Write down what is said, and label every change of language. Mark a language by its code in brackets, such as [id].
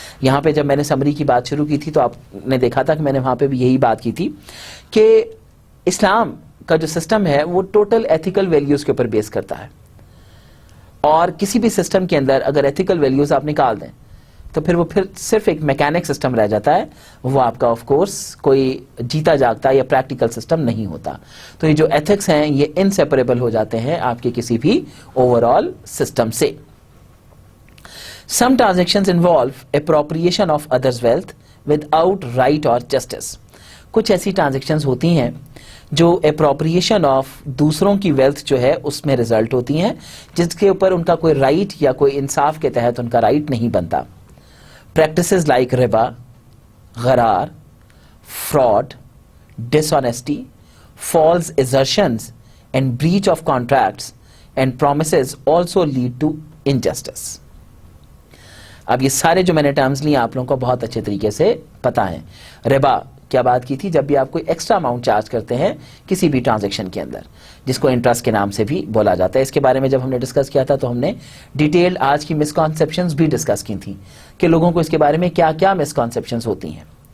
[ur] یہاں پہ جب میں نے سمری کی بات شروع کی تھی تو آپ نے دیکھا تھا کہ میں نے وہاں پہ بھی یہی بات کی تھی کہ اسلام کا جو سسٹم ہے وہ ٹوٹل ایتھیکل ویلیوز کے اوپر بیس کرتا ہے, اور کسی بھی سسٹم کے اندر اگر ایتھیکل ویلیوز آپ نکال دیں تو پھر وہ صرف ایک میکینک سسٹم رہ جاتا ہے, وہ آپ کا آف کورس کوئی جیتا جاگتا یا پریکٹیکل سسٹم نہیں ہوتا. تو یہ جو ایتھکس ہیں یہ انسیپریبل ہو جاتے ہیں آپ کے کسی بھی اوور آل سسٹم سے. [en] Some transactions involve appropriation of others' wealth without right or justice. [ur] کچھ ایسی ٹرانزیکشنز ہوتی ہیں جو اپروپریشن آف دوسروں کی ویلتھ جو ہے اس میں ریزلٹ ہوتی ہیں, جس کے اوپر ان کا کوئی رائٹ یا کوئی انصاف کے تحت ان کا رائٹ نہیں بنتا. [en] Practices like ربا, غرار, fraud, dishonesty, false assertions and breach of contracts and promises also lead to injustice. [ur] اب یہ سارے جو میں نے ٹرمز لی آپ لوگوں کو بہت اچھے طریقے سے پتا ہیں. ربا کیا بات کی تھی, جب بھی آپ کوئی ایکسٹرا اماؤنٹ چارج کرتے ہیں کسی بھی ٹرانزیکشن کے اندر, جس کو انٹرسٹ کے نام سے بھی بولا جاتا ہے. اس کے بارے میں جب ہم نے ڈسکس کیا تھا تو ہم نے ڈیٹیل آج کی مسکانسیپشنز بھی ڈسکس کی تھیں کہ لوگوں کو اس کے بارے میں کیا کیا مسکانسیپشنز ہوتی ہیں.